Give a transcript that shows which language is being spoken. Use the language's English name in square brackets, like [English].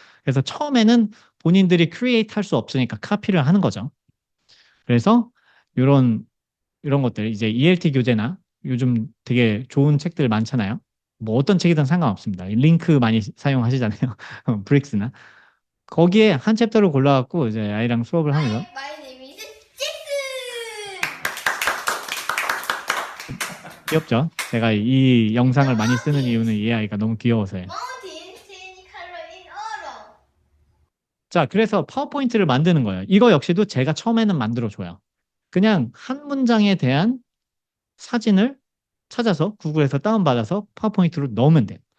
[Korean] 그래서 처음에는 본인들이 크리에이트 할 수 없으니까 카피를 하는 거죠. 그래서 이런 이런 것들 이제 ELT 교재나 요즘 되게 좋은 책들 많잖아요. 뭐 어떤 책이든 상관없습니다. 링크 많이 사용하시잖아요. 브릭스나. 거기에 한 챕터를 골라갖고 이제 아이랑 수업을 하면서 [English] My name is 잭슨. [Korean] 귀엽죠? 제가 이 영상을 많이 쓰는 이유는 이 아이가 너무 귀여워서요. [English] Mountains change color in autumn. [Korean] 자, 그래서 파워포인트를 만드는 거예요. 이거 역시도 제가 처음에는 만들어줘요. 그냥 한 문장에 대한 사진을 찾아서 구글에서 다운받아서 파워포인트로 넣으면 돼요.